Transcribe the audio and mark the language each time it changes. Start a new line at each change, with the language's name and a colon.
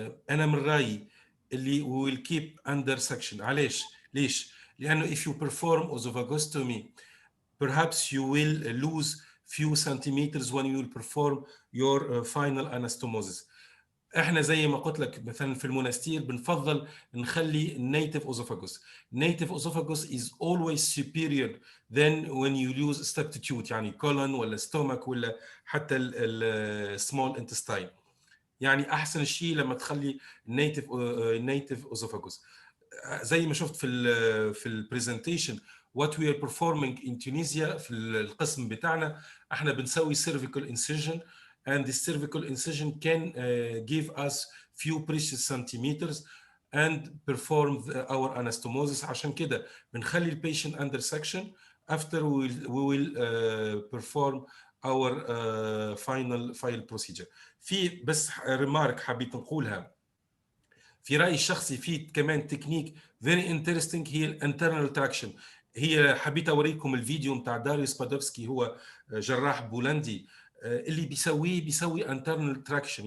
Arabic: أنا من رأيي اللي
English: we will keep under section.
Arabic: ليش؟ لأنه
English: if you perform esophagostomy, perhaps you will lose few centimeters when you will perform your final anastomosis.
Arabic: احنا زي ما قلت لك مثلا في المونستير بنفضل نخلي native esophagus.
English: Native esophagus is always superior than when you use substitute يعني colon ولا stomach
Arabic: ولا حتى
English: small intestine.
Arabic: يعني احسن شيء لما تخلي native esophagus. زي ما شفت في البرزنتيشن
English: what we are performing in Tunisia
Arabic: في القسم بتاعنا احنا بنسوي
English: cervical incision, and the cervical incision can give us few precious centimeters and perform our anastomosis.
Arabic: عشان كده بنخلي البيشنت
English: under section after we will perform our final procedure.
Arabic: في بس remark حبيت نقولها في رأيي الشخصي، في كمان تكنيك
English: very interesting
Arabic: هي الانترنال تراكشن. هي حبيت اوريكم الفيديو بتاع داريوس بادوفسكي، هو جراح بولندي اللي بيسوي انترنال تراكشن.